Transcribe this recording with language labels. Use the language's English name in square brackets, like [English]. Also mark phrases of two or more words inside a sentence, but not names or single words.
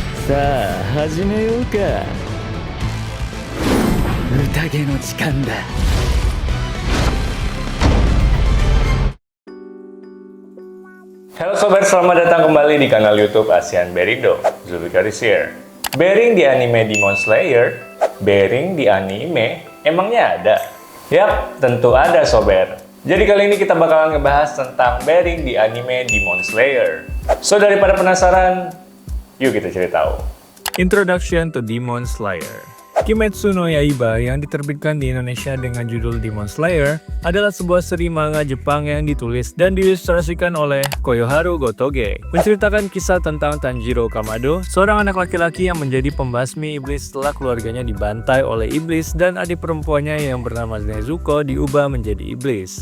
[Japanese] さあ始めようか。宴の時間だ。 [Indonesian] Halo sobat, selamat datang kembali di kanal YouTube ASEAN Berindo. [English] Zulfikaris here. [Indonesian] Bering di anime Demon Slayer, Bering di anime emangnya ada? Yap, tentu ada sobat. Jadi kali ini kita bakalan ngebahas tentang Bering di anime Demon Slayer. So daripada penasaran, yuk kita cari tahu. [English] Introduction to Demon Slayer. [Indonesian] Kimetsu no Yaiba yang diterbitkan di Indonesia dengan judul Demon Slayer adalah sebuah seri manga Jepang yang ditulis dan diilustrasikan oleh Koyoharu Gotoge. Menceritakan kisah tentang Tanjiro Kamado, seorang anak laki-laki yang menjadi pembasmi iblis setelah keluarganya dibantai oleh iblis dan adik perempuannya yang bernama Nezuko diubah menjadi iblis.